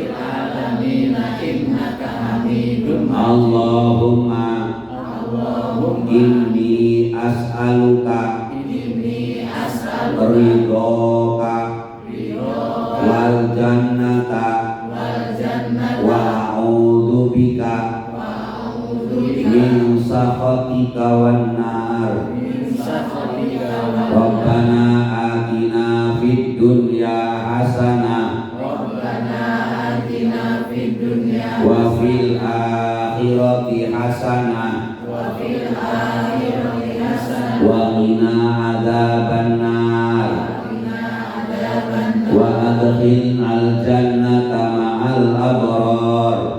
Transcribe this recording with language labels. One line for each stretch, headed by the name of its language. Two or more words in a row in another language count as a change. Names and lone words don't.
Arabic: اللهم إني أسألك رضاك والجنة وأعوذ بك من سخطك والنار. ربنا آتنا في الدنيا حسنة وفي الآخرة حسنة وقنا عذاب النار وأدخلنا الجنة مع الأبرار.